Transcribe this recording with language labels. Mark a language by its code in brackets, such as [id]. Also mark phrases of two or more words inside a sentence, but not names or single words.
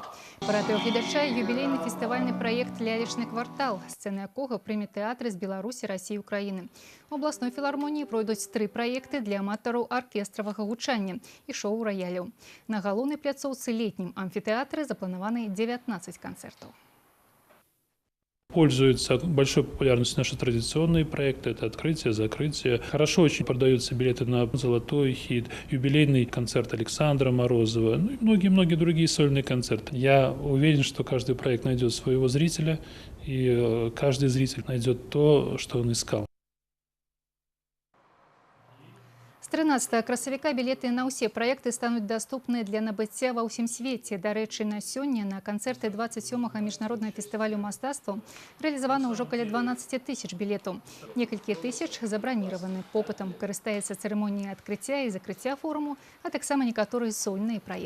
[be] Парадыў гледача юбілейны фестывальны праект «Лялечны квартал», сцэны якога прыме тэатры з Беларусі, Расіі і Украіны. У абласной філармоніі пройдуць 3 праекты для аматараў аркестравага гучання і шоу-рояляў. На галоўнай пляцоўцы летнім амфітэатры запланаваны 19 концертов. [ru] Пользуются большой популярностью наши традиционные проекты. Это открытие, закрытие. Хорошо очень продаются билеты на «Золотой хит», юбилейный концерт Александра Морозова, ну и многие-многие другие сольные концерты. Я уверен, что каждый проект найдет своего зрителя, и каждый зритель найдет то, что он искал. [be] З 13 красавіка білеты на ўсе праекты стануць даступныя для набыцця ва ўсім свеце. Дарэчы, на сёння на канцэрты 27-га міжнароднага фестывалю мастацтва рэалізавана ўжо каля 12 000 білетаў. Некалькі тысяч забраніраваны. Попытам карыстаецца цырымонія адкрыцця і закрыцця форуму, а таксама некаторыя сольныя праекты.